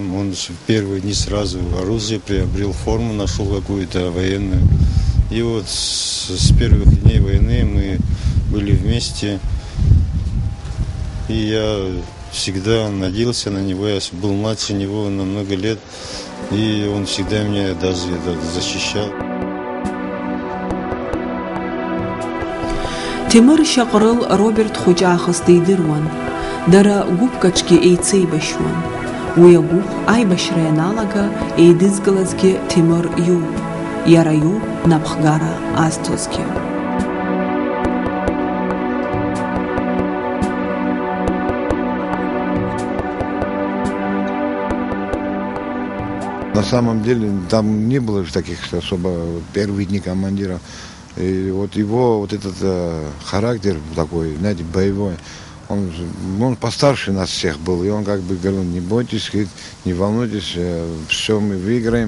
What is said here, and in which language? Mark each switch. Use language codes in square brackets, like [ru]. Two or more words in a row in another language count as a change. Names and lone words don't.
[ru] Он в первые дни сразу оружие приобрел, форму нашел какую-то военную. И вот с первых дней войны мы были вместе. И я всегда надеялся на него. Я был младше него на много лет. И он всегда меня даже защищал. [ab] Темыр Шаҟрыл Роберт хәыҷаахыс дидыруан, дара гәыԥкаҿгьы еицеибашьуан. Уи агәыԥ аибашьра ианалага еидызкылазгьы Темыр иоуп, иара иоуп напхгара азҭозгьы. [ru] На самом деле там не было же таких особо первые дни командира. И вот его вот этот характер такой, знаете, боевой, Он постарше нас всех был, и он как бы говорил: не бойтесь, говорит, не волнуйтесь, все мы выиграем.